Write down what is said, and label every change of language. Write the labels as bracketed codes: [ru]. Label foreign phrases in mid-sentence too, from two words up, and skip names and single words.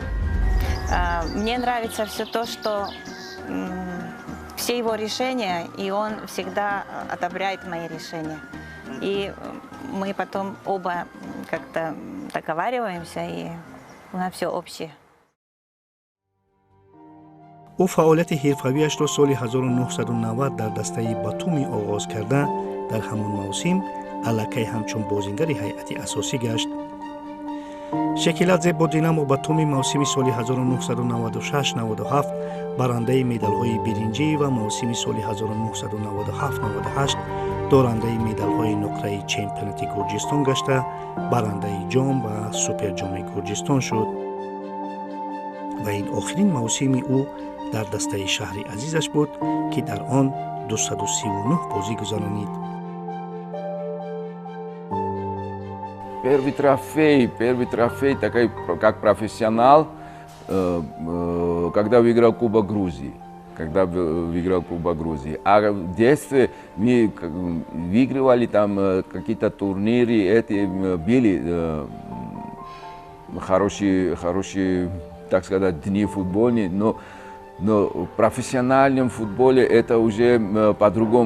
[ru] Мне нравится все то, что все его решения, и он всегда одобряет мои решения. И мы потом оба как-то договариваемся, и у нас все общее. [tg] ӯ фаъолияти ҳирфавиашро соли 1990 дар дастаи Батуми оғоз карда, дар ҳамон мавсим аллакай ҳамчун бозингари ҳайати асосӣ гашт. Шекиладзе бо Динамо ба туми мавсими соли 1996-97 барандаи медалҳои биринҷӣ ва мавсими соли 1997-98 дорандаи медалҳои нуқраи чемпионати Гурҷистон гашта, барандаи ҷом ва суперҷоми Гурҷистон шуд. ва ин охирин мавсими ӯ дар дастаи шаҳри азизаш буд, ки дар он 239 бозӣ гузаронид. [ru] Первый трофей, такой, как профессионал, когда выиграл Кубок Грузии. А в детстве мы выигрывали там какие-то турниры, были хорошие, так сказать, дни футбольные, но в профессиональном футболе это уже по-другому.